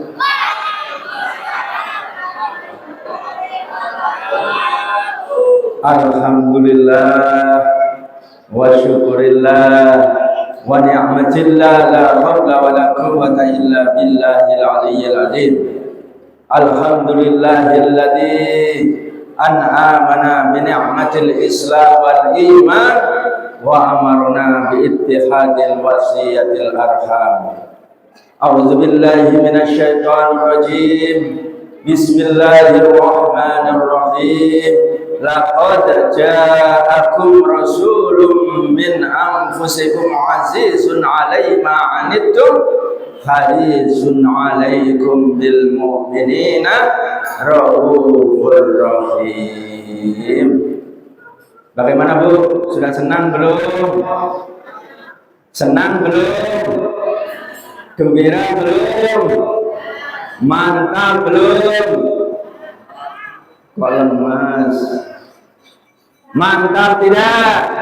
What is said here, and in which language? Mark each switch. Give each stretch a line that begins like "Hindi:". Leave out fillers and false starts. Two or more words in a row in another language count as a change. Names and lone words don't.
Arabic: الحمد لله وشكر الله ونعمة الله، لا حول ولا قوة إلا بالله العلي العظيم. الحمد لله الذي أنعمنا بنعمة الإسلام والإيمان وأمرنا باتحاد وصية الأرحام. أعوذ بالله من الشيطان الرجيم. بسم الله الرحمن الرحيم. لقد جاءكم رسول من أنفسكم عزيز عليه ما عنتم حريص عليكم بالمؤمنين رءوف رحيم.
Indonesian: Bagaimana Bu? Sudah senang belum? Senang belum? Gembira belum? Mantap belum? Kok lemas? Mantap tidak?